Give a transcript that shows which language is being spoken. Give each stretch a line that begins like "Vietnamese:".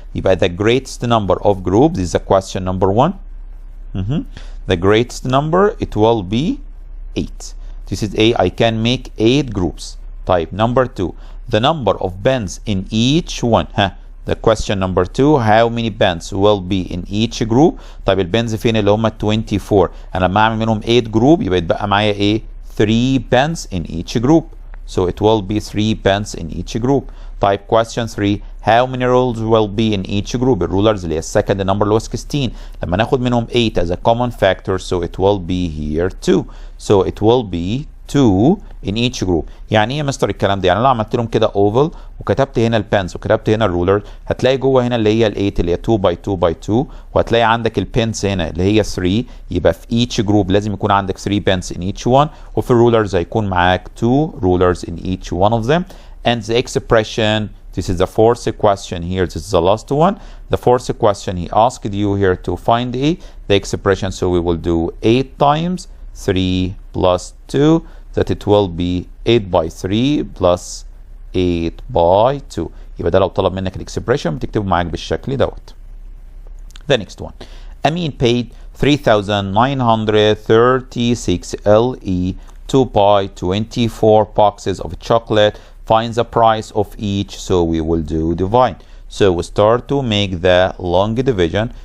English: يبقى the greatest number of groups is the question number 1. The greatest number it will be 8. This is A. I can make 8 groups. طيب number 2, the number of pens in each one. The question number 2, how many pens will be in each group.
Arabic: طيب البنز فين اللي هم 24. انا لما اعمل منهم 8 جروب يبقى يتبقى معايا ايه؟
English: 3 pens in each group. So it will be 3 pens in each group. طيب question 3, how many rules will be in each group.
Arabic: الرولرز اللي هي
English: second number
Arabic: اللي هو 16. لما ناخد منهم
English: 8 as a common factor, so it will be here 2. So it will be 2 in each group.
Arabic: يعني ايه يا مستر الكلام ده؟ يعني لو عملت لهم كده اوفل وكتبت هنا البنز وكتبت هنا الرولر، هتلاقي جوه هنا اللي هي ال 8 اللي هي 2 by 2 by 2، وهتلاقي عندك البنز هنا اللي هي 3. يبقى في
English: each group
Arabic: لازم يكون عندك
English: 3 pens in each one،
Arabic: وفي الرولرز هيكون معاك
English: 2 rulers in each one of them. And the expression, this is the fourth question here, this is the last one. The fourth question he asked you here to find the expression, so we will do 8 times 3 plus 2, that it will be 8 by 3 plus 8 by 2.
Arabic: يبقى ده لو طلب منك الاكسبريشن بتكتبه معاك بالشكل دوت.
English: The next one. Amin paid 3,936 LE to buy 24 boxes of chocolate. Find the price of each, so we will do divide. So we start to make the long division.